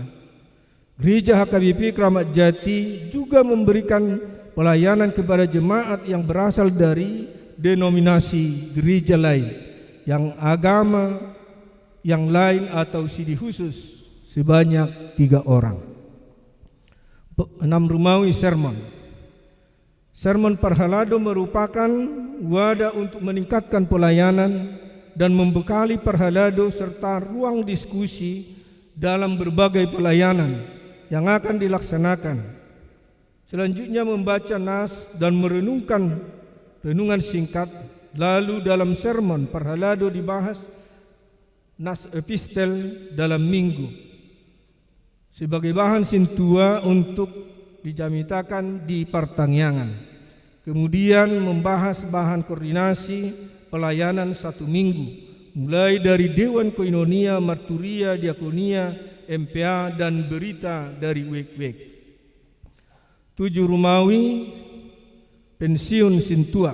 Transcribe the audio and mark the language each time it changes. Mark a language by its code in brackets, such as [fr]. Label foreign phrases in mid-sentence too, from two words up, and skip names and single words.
[id] Gereja HKBP Kramat Jati juga memberikan pelayanan kepada jemaat yang berasal dari denominasi gereja lain, yang agama yang lain atau sidi khusus sebanyak 3 orang. 6 Romawi sermon. Sermon Parhalado merupakan wadah untuk meningkatkan pelayanan dan membekali Parhalado serta ruang diskusi dalam berbagai pelayanan yang akan dilaksanakan. Selanjutnya membaca nas dan merenungkan renungan singkat. Lalu dalam sermon Parhalado dibahas nas epistel dalam minggu sebagai bahan sintua untuk dijamitakan di pertangyangan. Kemudian membahas bahan koordinasi pelayanan 1 minggu, mulai dari Dewan Koinonia, Marturia, Diakonia, MPA, dan berita dari Wek-Wek. 7 Romawi pensiun sintua.